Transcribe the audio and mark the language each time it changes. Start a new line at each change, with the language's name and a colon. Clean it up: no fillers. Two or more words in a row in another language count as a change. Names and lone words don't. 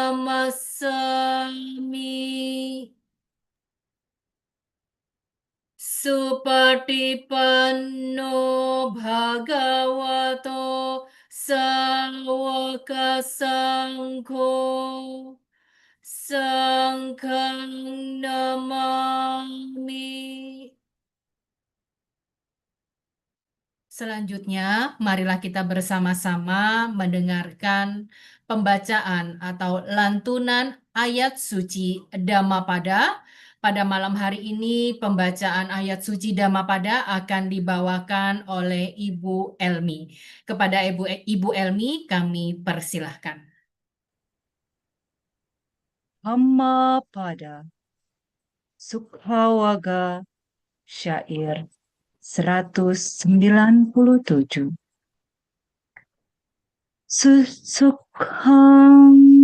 Pali: Namasami Supatipanno Bhagavato Sawaka Sangho Sangkang Namami.
Indonesian: Selanjutnya, marilah kita bersama-sama mendengarkan pembacaan atau lantunan ayat suci Dhammapada. Pada malam hari ini, pembacaan ayat suci Dhammapada akan dibawakan oleh Ibu Elmi. Kepada Ibu Elmi, kami persilahkan. Dhammapada Sukhawaga Syair 197.
Pali: Susukhang